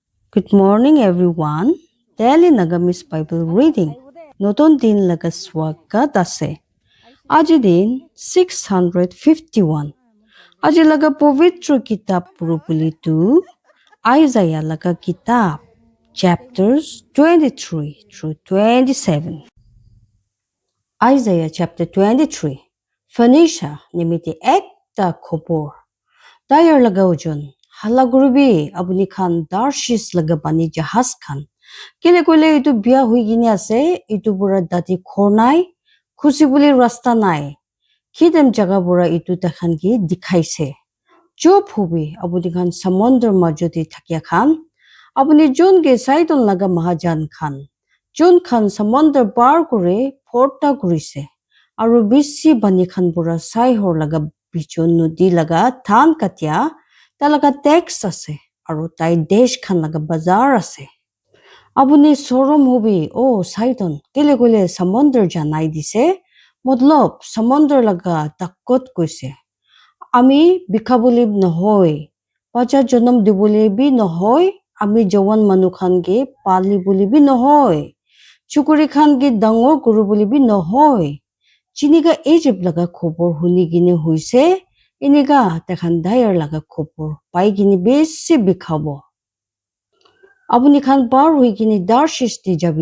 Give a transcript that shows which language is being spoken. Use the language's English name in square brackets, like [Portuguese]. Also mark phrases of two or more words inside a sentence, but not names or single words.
[English] Good morning, everyone. Daily Nagamis Bible Reading. [Naga Pidgin] Notun din laga swagat ase. Aji din 651. Aji laga pobitro kitab puropulito Aizaya laga kitab [English] chapters 23 through 27. [Naga Pidgin] Isaiah chapter 23. Phoenicia nimiti ekta khobor. Dayar laga ojon. Hala gurubi abuni khan Tarshish laga bani jahaz khan. Kile kule itu biya hui gini ase, itu pura dati khor nai, khusi buli rasta nai. Kidem jaga pura itu takhan ki dikhaise. Job hubi abuni khan samondar majoti thakya khan. Abuni jun ke saidon laga mahajan khan. Jun khan samondar par kure porta kurise. Aru bisi bani khan pura sai hor laga bichon nudi laga than katya. Talaga tax ase. Aru tai desh khan laga bazar ase. Abuni sorom hobi saidon kile kule samondar janai dise modlob samondar laga takot koise ami bikhabuli nohoy pacha janam dibuli bi nohoy ami jawan manu khan ge pali buli bi nohoy chukuri khan ge dangor guru buli bi nohoy chiniga Egypt laga khobor huni gine hoise iniga takhan dayar laga khobor pai gine besi bikhabo Abuni khan par hui kini Tarshish di jabi.